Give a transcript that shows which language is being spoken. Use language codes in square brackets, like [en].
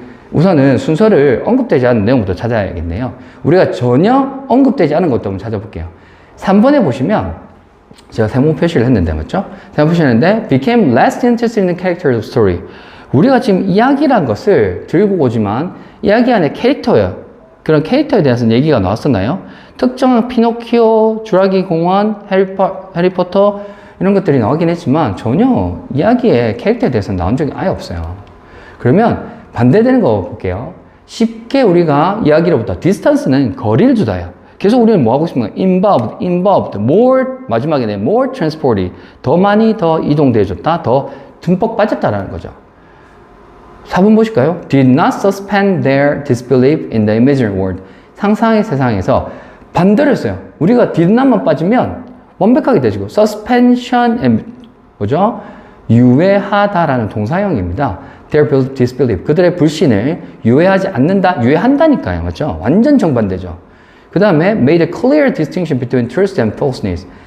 [ko] 우선은 순서를 언급되지 않은 내용부터 찾아야겠네요. 우리가 전혀 언급되지 않은 것도 한번 찾아볼게요. 3번에 보시면 제가 세모 표시를 했는데 맞죠? 세모 표시를 했는데 [en] became less interested in the character of story. [ko] 우리가 지금 이야기란 것을 들고 오지만 이야기 안에 캐릭터예요. 그런 캐릭터에 대해서는 얘기가 나왔었나요? 특정한 피노키오, 주라기 공원, 해리포터 이런 것들이 나오긴 했지만 전혀 이야기의 캐릭터에 대해서는 나온 적이 아예 없어요. 그러면 반대되는 거 볼게요. 쉽게 우리가 이야기로부터 distance는 거리를 두다요. 계속 우리는 뭐 하고 있습니까? involved, more 마지막에 more transport이 더 많이 더 이동되어졌다, 더 듬뿍 빠졌다라는 거죠. 4번 보실까요? [en] Did not suspend their disbelief in the imaginary world. [ko] 상상의 세상에서 반대로 했어요. 우리가 did not만 빠지면 완벽하게 되지고 suspension and 뭐죠? 유예하다라는 동사형입니다. [en] Their disbelief. [ko] 그들의 불신을 유예하지 않는다. 유예한다니까요. 맞죠? 완전 정반대죠. 그 다음에 [en] made a clear distinction between truth and falseness.